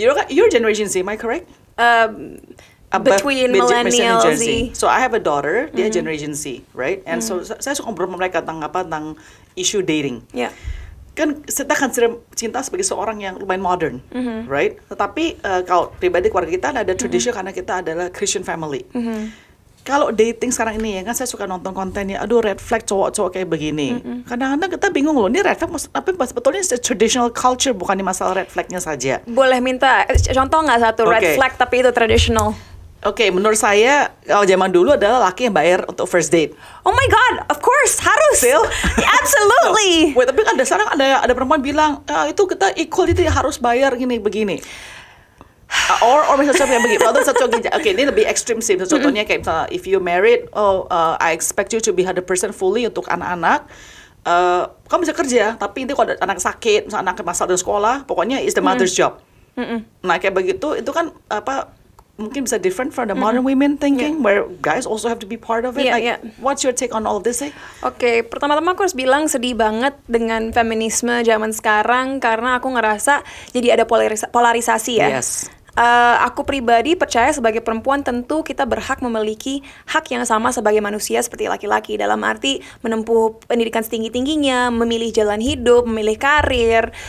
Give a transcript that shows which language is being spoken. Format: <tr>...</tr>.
<en>You're Generation Z, am I correct? Between millennials, So I have a daughter, dia Generation Z, right? And so</en> <id>saya suka ngobrol sama mereka tentang isu dating.</id> <en>Yeah.</en> <id>Kan kita kan cinta sebagai seorang yang lumayan modern, right? Tetapi kalau pribadi keluarga kita ada tradisi karena kita adalah Christian family. Kalau dating sekarang ini ya kan, saya suka nonton kontennya, aduh red flag cowok-cowok kayak begini. Kadang-kadang kita bingung loh, ini red flag tapi sebetulnya traditional culture, bukan di masalah red flagnya saja. Boleh minta contoh nggak satu red flag tapi itu traditional? Oke, menurut saya kalau zaman dulu adalah laki yang bayar untuk first date.</id> <en>Oh my god, of course,</en> <id>harus.</id> <en>Still? Absolutely.</en> <id>Wait, tapi ada sekarang ada perempuan bilang, itu kita equal, itu harus bayar begini. Or misalnya contohnya begini, oke, ini lebih ekstrim sih. Contohnya kayak misalnya,</id> <en>if you married, I expect you to be 100% fully</en> <id>untuk anak-anak. Kamu bisa kerja, tapi itu kalau ada anak sakit, misalnya anak masalah di sekolah, pokoknya</id> <en>it's the mother's job.</en> <id>Nah, kayak begitu, itu kan mungkin bisa</id> <en>different from the modern women thinking, where guys also have to be part of it. What's your take on all of this?</en> <id>Oke, pertama-tama aku harus bilang sedih banget dengan feminisme zaman sekarang, karena aku ngerasa jadi ada polarisasi ya.</id> <en>Yes.</en> <id>Aku pribadi percaya sebagai perempuan tentu kita berhak memiliki hak yang sama sebagai manusia seperti laki-laki, dalam arti menempuh pendidikan setinggi-tingginya, memilih jalan hidup, memilih karir.</id>